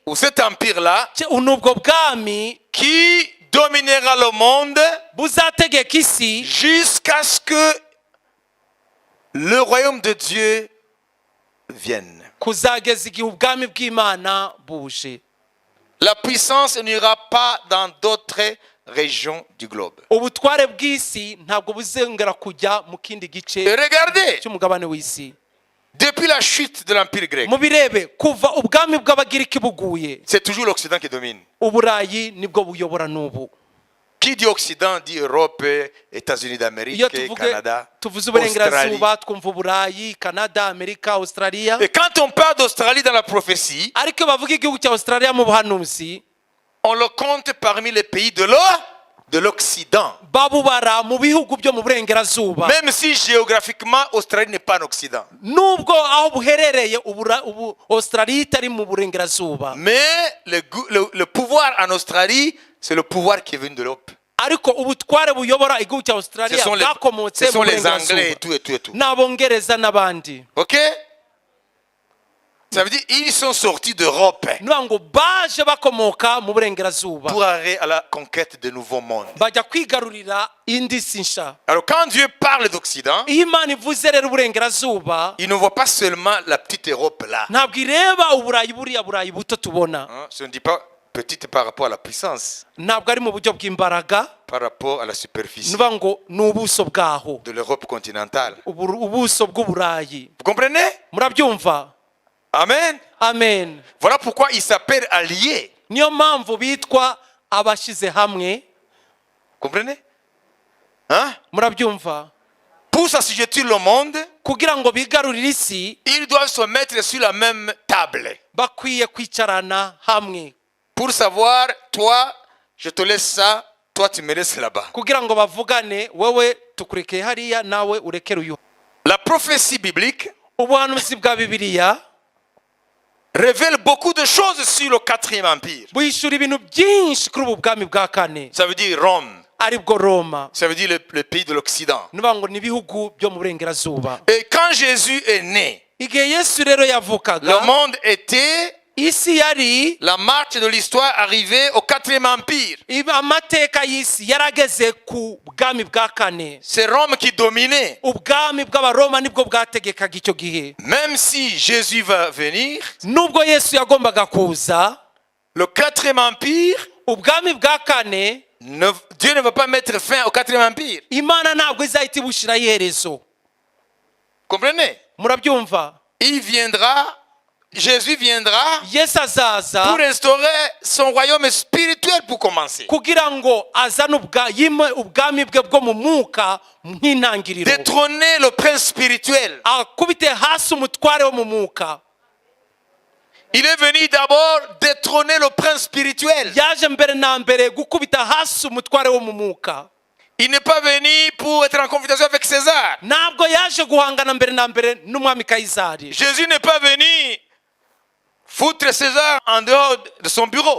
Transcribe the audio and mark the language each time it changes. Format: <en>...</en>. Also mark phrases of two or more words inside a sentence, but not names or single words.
<fr>ou cet empire-là,</fr> <rw>n'ubwo bwami</rw> <fr>qui dominera le monde</fr> <rw>buzategeka isi</rw> <fr>jusqu'à ce que le royaume de Dieu vienne.</fr> <rw>kuzageza igihe ubwami bw'Imana buje.</rw> <fr>La puissance n'ira pas dans d'autres régions du globe.</fr> <rw>Ubutware bw'isi ntabwo buzongera kujya mu kindi</rw> <fr>Et</fr> <rw>gice</rw> <fr>regardez,</fr> <rw>cy'umugabane w'isi.</rw> <fr>depuis la chute de l'empire grec,</fr> <rw>Mubirebe, kuva ubwami bw'abagiriki buguye,</rw> <fr>c'est toujours l'Occident qui domine.</fr> <rw>Uburayi nibwo buyobora n'ubu.</rw> <fr>Qui dit Occident dit Europe, États-Unis d'Amérique,</fr> <rw>Iyo</rw> <fr>Canada,</fr> <rw>tuvuze</rw> <fr>Australie.</fr> <rw>uburengerazuba twumva Uburayi, Canada, Amerika, Australia.</rw> <fr>Et quand on parle d'Australie dans la prophétie,</fr> <rw>Ariko bavuga igihugu cya Australia mu buhanuzi,</rw> <fr>on le compte parmi les pays de l'Occident.</fr> <rw>babubara mu bihugu byo mu burengerazuba.</rw> <fr>Même si géographiquement, Australie n'est pas en Occident.</fr> <rw>Nubwo aho buherereye Australia itari mu burengerazuba.</rw> <fr>Mais le pouvoir en Australie, c'est le pouvoir qui est venu de l'Europe.</fr> <rw>Ariko ubutware buyobora igihugu cya</rw> <fr>Ce</fr> <rw>Australia</rw> <fr>sont</fr> <rw>bwakomotse mu</rw> <fr>les Anglais et</fr> <rw>burengerazuba</rw> <fr>tout.</fr> <rw>n'Abongereza n'abandi.</rw> <fr>Ok? Ça veut dire ils sont sortis d'Europe</fr> <rw>Nuvuga ngo baje bakomoka mu burengerazuba</rw> <fr>pour aller à la conquête de nouveaux mondes.</fr> <rw>bajya kwigarurira indi si nshya.</rw> <fr>Alors quand Dieu parle d'Occident,</fr> <rw>Iyo Imana ivuze rero uburengerazuba,</rw> <fr>il ne voit pas seulement la petite Europe là.</fr> <rw>ntabwo ireba Uburayi, buriya Burayi buto tubona.</rw> <fr>Je ne dis pas petite par rapport à la puissance,</fr> <rw>Ntabwo ari mu buryo bw'imbaraga,</rw> <fr>par rapport à la superficie</fr> <rw>nuvuga ngo ni ubuso bwaho,</rw> <fr>de l'Europe continentale.</fr> <rw>ubuso bw'Uburayi.</rw> <fr>Vous comprenez?</fr> <rw>Murabyumva?</rw> <fr>Amen.</fr> <rw>Amen.</rw> <fr>Voilà pourquoi ils s'appellent alliés.</fr> <rw>Niyo mpamvu bitwa abashyize hamwe.</rw> <fr>Comprenez? Hein?</fr> <rw>Murabyumva?</rw> <fr>Pour s'assujettir le monde,</fr> <rw>Kugira ngo bigarurire isi,</rw> <fr>ils doivent se mettre sur la même table.</fr> <rw>bakwiye kwicarana hamwe.</rw> <fr>Pour savoir, toi, je te laisse ça, toi, tu me laisses là-bas.</fr> <rw>Kugira ngo bavugane, wewe tukurekeye hariya, nawe urekere uyu.</rw> <fr>La prophétie biblique</fr> <rw>Ubuhanuzi bwa Bibiliya</rw> <fr>révèle beaucoup de choses sur le quatrième empire.</fr> <rw>buhishura ibintu byinshi kuri ubu bwami bwa kane.</rw> <fr>Ça veut dire Rome.</fr> <rw>aribwo Roma.</rw> <fr>Ça veut dire le pays de l'Occident.</fr> <rw>Nuvuga ngo ni ibihugu byo mu burengerazuba.</rw> <fr>Et quand Jésus est né,</fr> <rw>Igihe Yesu rero</rw> <fr>le</fr> <rw>yavukaga,</rw> <fr>monde était,</fr> <rw>isi yari</rw> <fr>la marche de l'histoire arrivée au 4e empire.</fr> <rw>amateka y'isi yarageze ku bwami bwa kane.</rw> <fr>C'est Rome qui dominait.</fr> <rw>Ubwami bw'abaroma nibwo bwategekaga icyo gihe.</rw> <fr>Même si Jésus va venir,</fr> <rw>Nubwo Yesu yagombaga kuza,</rw> <fr>le 4e empire,</fr> <rw>ubwami bwa kane,</rw> <fr>Dieu ne va pas mettre fin au 4e empire.</fr> <rw>Imana ntabwo izahita ibushiraho iherezo.</rw> <fr>Comprenez?</fr> <rw>Murabyumva?</rw> <fr>Jésus viendra</fr> <rw>Yesu azaza</rw> <fr>pour restaurer son royaume spirituel pour commencer.</fr> <rw>kugira ngo azane ubwami bwe bwo mu mwuka nk'intangiriro.</rw> <fr>Détrôner le prince spirituel.</fr> <rw>Akubite hasi umutware wo mu mwuka.</rw> <fr>Il est venu d'abord détrôner le prince spirituel.</fr> <rw>Yaje mbere na mbere gukubita hasi umutware wo mu mwuka.</rw> <fr>Il n'est pas venu pour être en confrontation avec César.</fr> <rw>Ntabwo yaje guhangana mbere na mbere n'umwami Kayisari.</rw> <fr>Jésus n'est pas venu foutre César en dehors de son bureau.</fr>